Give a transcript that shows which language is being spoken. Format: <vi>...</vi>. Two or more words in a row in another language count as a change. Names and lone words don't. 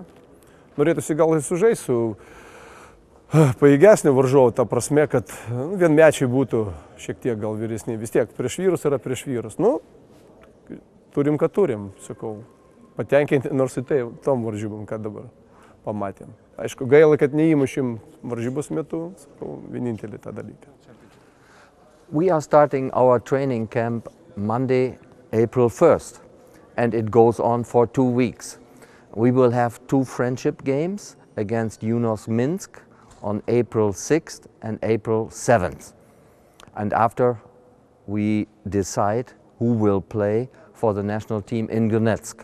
<lt>Norėtųsi gal sužaisti su pajėgesniu varžovu, ta prasme, kad vienmečiai būtų šiek tiek gal vyresni, vis tiek prieš vyrus yra prieš vyrus. Nu, turim, ką turim, sakau, patenkinti nors į tai, tom varžybom, ką dabar pamatėm. Aišku, gaila, kad neįmušim varžybos metu, sakau, vienintelį tą dalyką.</lt> <en>We are starting our training camp Monday, April 1st, and it goes on for 2 weeks. We will have 2 friendship games against UNOS Minsk on April 6th and April 7th. And after we decide who will play for the national team in Donetsk.</en>